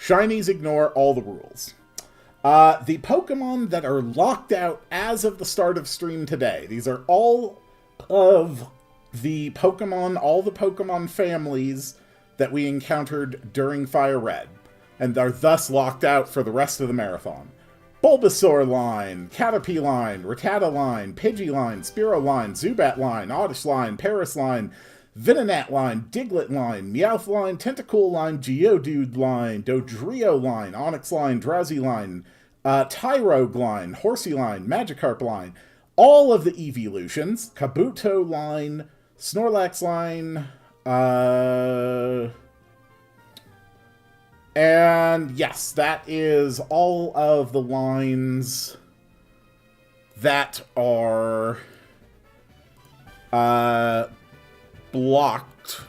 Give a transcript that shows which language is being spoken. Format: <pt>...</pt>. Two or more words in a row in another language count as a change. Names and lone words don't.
<en>Shinies ignore all the rules. The Pokemon that are locked out as of the start of stream today. These are all of the Pokemon, all the Pokemon families that we encountered during Fire Red, and are thus locked out for the rest of the marathon. Bulbasaur line, Caterpie line, Rattata line, Pidgey line, Spearow line, Zubat line, Oddish line, Paris line, Venonat line, Diglett line, Meowth line, Tentacool line, Geodude line, Dodrio line, Onix line, Drowsy line, Tyrogue line, Horsey line, Magikarp line, all of the Evolutions, Kabuto line, Snorlax line, and yes, that is all of the lines that are blocked.</en>